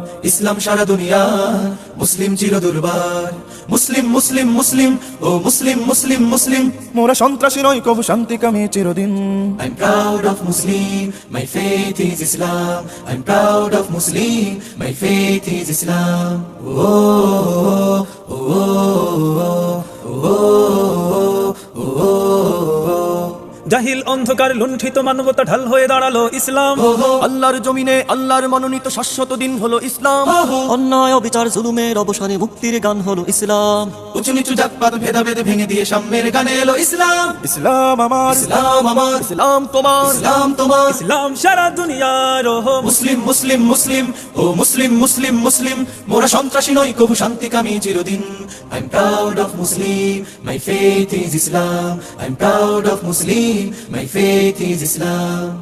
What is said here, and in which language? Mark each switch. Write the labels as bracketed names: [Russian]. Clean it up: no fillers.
[Bangla] ইসলাম সারা দুনিয়া, মুসলিম চির দুর্বার, মুসলিম মুসলিম মুসলিম ও মুসলিম মুসলিম মুসলিম, মোরা সন্ত্রাসী নয় কবু শান্তি কামে চিরদিন। [English] I'm proud of Muslim, my faith is Islam. I'm proud of Muslim, my faith is Islam. Oh, oh, oh, oh, oh, oh, oh. [Bangla] জাহিল অন্ধকার লুণ্ঠিত মানবতা ঢাল হয়ে দাঁড়ালো ইসলাম, আল্লাহর জমিনে আল্লাহর মনোনীত শাশ্বত দিন হলো ইসলাম। অন্যায় অবিচার জুলুমের অবসানে মুক্তির গান হলো ইসলাম। উঁচু নিচু জাতপাত ভেদাভেদ ভেঙে দিয়ে সাম্যের গানে এলো ইসলাম। ইসলাম আমার, ইসলাম আমার, ইসলাম তোমার, ইসলাম তোমার। ইসলাম সারা দুনিয়ার মুসলিম মুসলিম মুসলিম ও মুসলিম মুসলিম মুসলিম, মোরা সন্ত্রাসী নই কবু শান্তিকামী চিরদিন। [English] I'm proud of Muslim, my faith is Islam. I'm proud of Muslim, my faith is Islam.